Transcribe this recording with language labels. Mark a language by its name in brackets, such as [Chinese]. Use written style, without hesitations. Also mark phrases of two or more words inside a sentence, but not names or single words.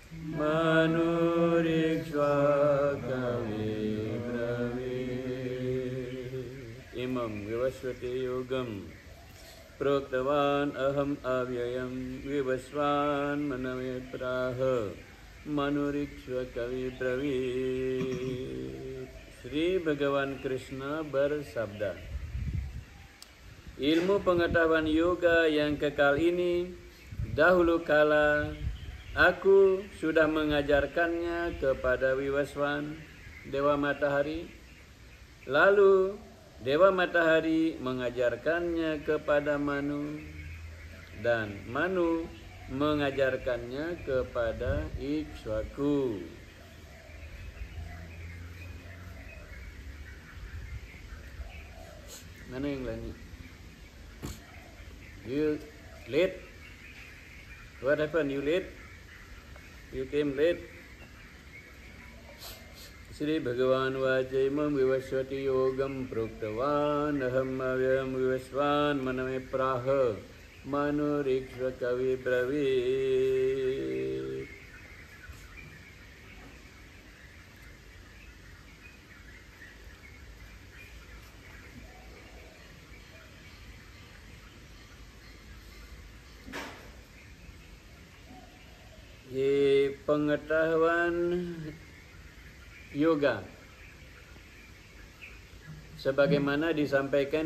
[Sanskrit] imam vivasvate yogam proktavan aham avyayam vivasvan manave praha manurikshva kavi bravit. [Indonesian] Sri Bhagavan Krishna bersabda, ilmu pengetahuan yoga yang kekal ini dahulu kala aku sudah mengajarkannya kepada Vivasvan, Dewa Matahari. Lalu Dewa Matahari mengajarkannya kepada Manu, dan Manu mengajarkannya kepada Ikshwaku. Mana yang lainnya? [English] You late? What happened? You late? You came late? [Sanskrit] Sri Bhagavan vaca imam vivasvati yogam proktavan aham avyayam vivasvan maname praha manurikshva kavi bravit. [Indonesian] Di pengetahuan yoga sebagaimana disampaikan